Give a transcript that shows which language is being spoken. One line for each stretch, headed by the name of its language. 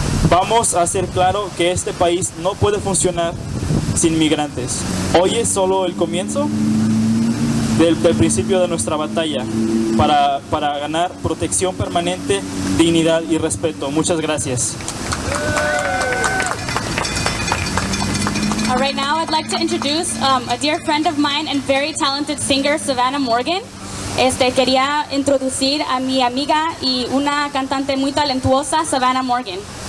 Spanish: Vamos a hacer claro que este país no puede funcionar sin migrantes. Hoy es solo el comienzo del principio de nuestra batalla para ganar protección permanente, dignidad y respeto. Muchas gracias.
English: All right, now I'd like to introduce a dear friend of mine and very talented singer, Savannah Morgan.
Spanish: Quería introducir a mi amiga y una cantante muy talentuosa, Savannah Morgan.